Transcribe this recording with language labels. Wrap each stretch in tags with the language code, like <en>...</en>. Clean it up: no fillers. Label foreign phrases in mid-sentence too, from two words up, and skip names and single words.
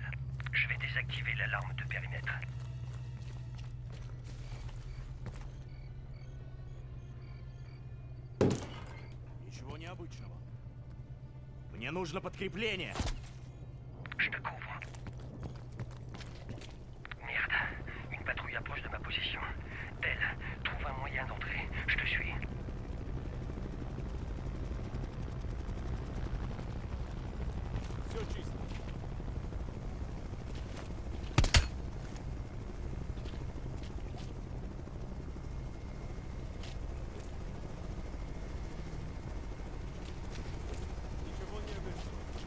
<fr>Je vais désactiver l'alarme de périmètre.</fr> <ru>Ничего необычного. Мне нужно подкрепление.</ru> <fr>Je te couvre. Merde. Une patrouille approche de ma position. Belle, trouve un moyen d'entrer. Je te suis.</fr> <ru>Все чисто. Ничего необычного.</ru>